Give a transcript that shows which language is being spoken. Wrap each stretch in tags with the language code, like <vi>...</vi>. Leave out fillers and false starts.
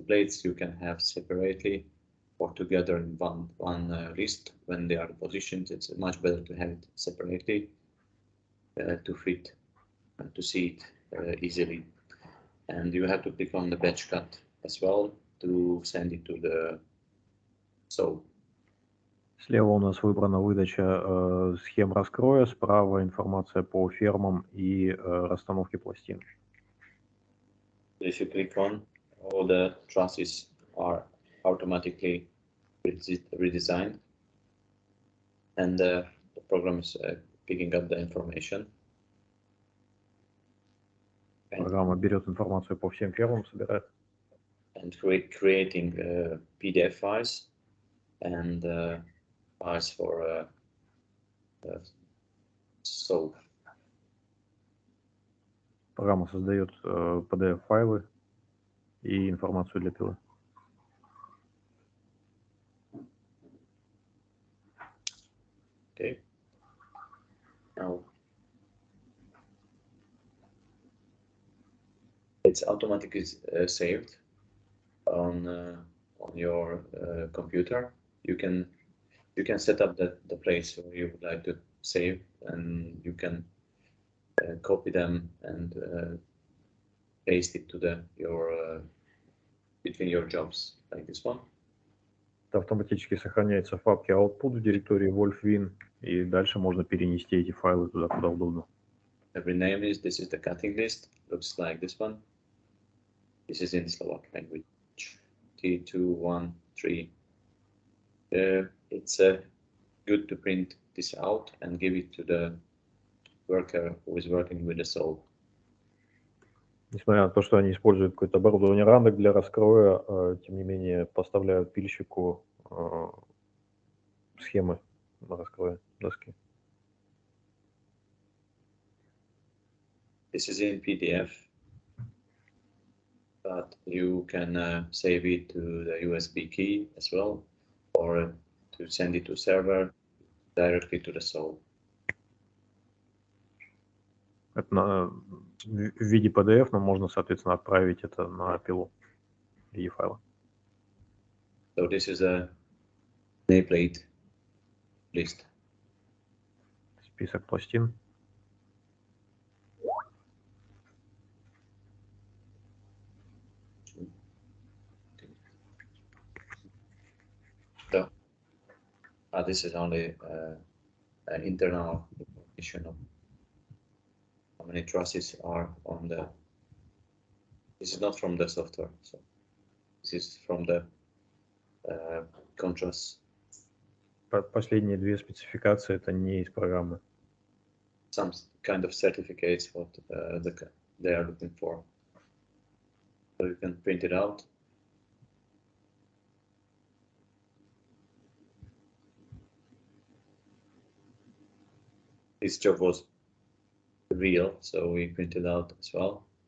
<en>The plates you can have separately or together in one list. When they are positioned, it's much better to have it separately to fit and to see it easily. And you have to click on the batch cut as well to send it to the saw.</en> <ru>Слева у нас выбрана выдача схем раскроя, справа информация по фермам и расстановке пластин.</ru> <en>If you click on, all the trusses are automatically redesigned, and the program is picking up the information.</en> <ru>Программа берет информацию по всем фермам, собирает.</ru> <en>And creating PDF files and files for saw.</en> <ru>Программа создает PDF-файлы и информацию для пилы.</ru> <en>Okay. Now it's automatically saved on your computer. You can set up the place where you would like to save, and you can copy them and paste it to your between your jobs, like this one.</en> <ru>Это автоматически сохраняется в папке output в директории WolfWin, и дальше можно перенести эти файлы туда, куда удобно.</ru> <en>Rename this is the cutting list, looks like this one. This is in Slovak language, T213. It's good to print this out and give it to the worker who is working with the soul.</en> <ru>Несмотря на то, что они используют какое-то оборудование ранок для раскроя, тем не менее поставляют пильщику схемы на раскрое доски.</ru> <en>This is in PDF, but you can save it to the USB key as well, or to send it to server directly to the soul.</en> <ru>Это в виде PDF, но можно, соответственно, отправить это на пилу в виде файла.</ru> <en>So this is a nameplate list.</en> <ru>Список пластин.</ru> <en>So this is only an internal information of how many trusses are on the. This is not from the software, so this is from the contrast.</en> <ru>Последние две спецификации это не из программы.</ru> <en>Some kind of certificates what they are looking for. So you can print it out. This job was real, so we printed out as well.</en>